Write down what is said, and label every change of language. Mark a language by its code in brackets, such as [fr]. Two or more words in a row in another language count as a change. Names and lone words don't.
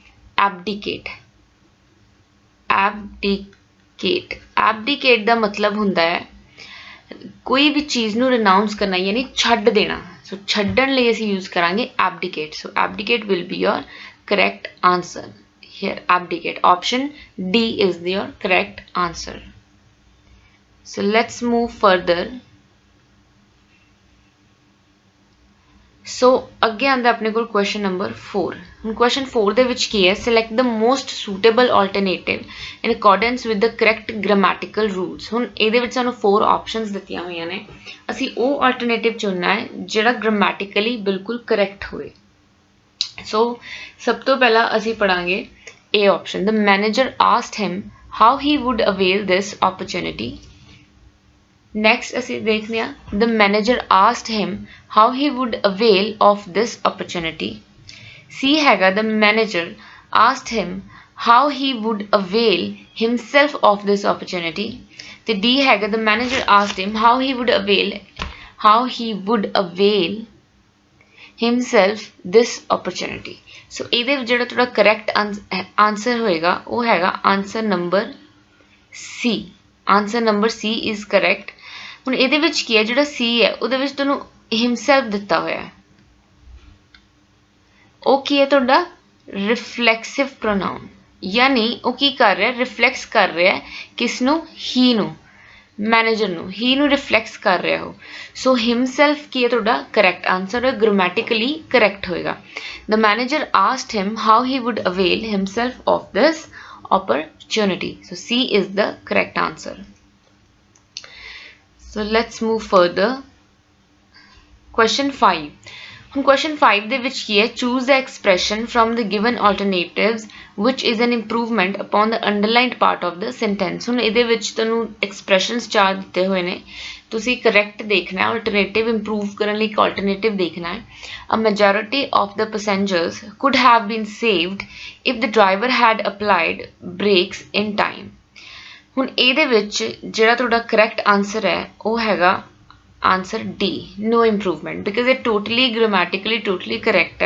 [pa] abdicate ਦਾ ਮਤਲਬ ਹੁੰਦਾ ਹੈ ਕੋਈ ਵੀ ਚੀਜ਼ ਨੂੰ renounce ਕਰਨਾ ਯਾਨੀ ਛੱਡ ਦੇਣਾ ਸੋ ਛੱਡਣ ਲਈ ਅਸੀਂ use ਕਰਾਂਗੇ [en] abdicate so abdicate will be your correct answer here abdicate option D is your correct answer so let's move further [pa] so ਅੱਗੇ ਆਂਦਾ ਆਪਣੇ ਕੋਲ [en] question number 4 [pa] ਹੁਣ question 4 ਦੇ ਵਿੱਚ ਕੀ ਹੈ [en] select the most suitable alternative in accordance with the correct grammatical rules [pa] ਹੁਣ ਇਹਦੇ ਵਿੱਚ ਸਾਨੂੰ 4 options ਦਿੱਤੀਆਂ ਹੋਈਆਂ ਨੇ ਅਸੀਂ ਉਹ alternative ਚੁਣਨਾ ਹੈ ਜਿਹੜਾ grammatically ਬਿਲਕੁਲ correct ਹੋਵੇ so ਸਭ ਤੋਂ ਪਹਿਲਾਂ ਅਸੀਂ ਪੜਾਂਗੇ [en] A option the manager asked him how he would avail this opportunity [pa] Next ਅਸੀਂ ਦੇਖਦੇ ਹਾਂ [en] the manager asked him how he would avail of this opportunity [pa] C ਹੈਗਾ [en] the manager asked him how he would avail himself of this opportunity [pa] ਤੇ D ਹੈਗਾ [en] the manager asked him how he would avail how he would avail himself this opportunity. [pa] So ਇਹਦੇ ਵਿੱਚ ਜਿਹੜਾ ਤੁਹਾਡਾ [en] correct answer [pa] ਹੋਏਗਾ ਉਹ ਹੈਗਾ [en] answer number C. answer number C is correct. [pa] ਹੁਣ ਇਹਦੇ ਵਿੱਚ ਕੀ ਹੈ, ਜਿਹੜਾ C ਹੈ ਉਹਦੇ ਵਿੱਚ ਤੁਹਾਨੂੰ himself ਦਿੱਤਾ ਹੋਇਆ ਹੈ, ਉਹ ਕੀ ਹੈ ਤੁਹਾਡਾ [en] reflexive pronoun, [pa] यानी ਉਹ ਕੀ ਕਰ ਰਿਹਾ, ਰਿਫਲੈਕਸ ਕਰ ਰਿਹਾ ਕਿਸ ਨੂੰ, ਹੀ ਨੂੰ, ਮੈਨੇਜਰ ਨੂੰ, ਹੀ ਨੂੰ ਰਿਫਲੈਕਸ ਕਰ ਰਿਹਾ ਹੋ। ਸੋ ਹਿਮਸੈਲਫ ਕੀ ਹੈ ਤੁਹਾਡਾ [en] correct answer [pa] ਹੈ, [en] grammatically correct [pa] ਹੋਏਗਾ। [en] The manager asked him how he would avail himself of this opportunity. So C is the correct answer. So let's move further. Question 5. [pa] ਹੁਣ question 5 ਦੇ ਵਿੱਚ ਕੀ ਹੈ, [en] choose the expression from the given alternatives which is an improvement upon the underlined part of the sentence. [pa] ਹੁਣ ਇਹਦੇ ਵਿੱਚ ਤੁਹਾਨੂੰ expressions 4 ਦਿੱਤੇ ਹੋਏ ਨੇ, ਤੁਸੀਂ correct ਦੇਖਣਾ ਹੈ, alternative improve ਕਰਨ ਲਈ ਇੱਕ alternative ਦੇਖਣਾ ਹੈ। [en] A majority of the passengers could have been saved if the driver had applied brakes in time. [pa] ਹੁਣ ਇਹਦੇ ਵਿੱਚ ਜਿਹੜਾ ਤੁਹਾਡਾ [en] correct answer [pa] ਹੈ ਉਹ ਹੈਗਾ [en] answer D, no improvement, because it totally grammatically totally correct [pa] है।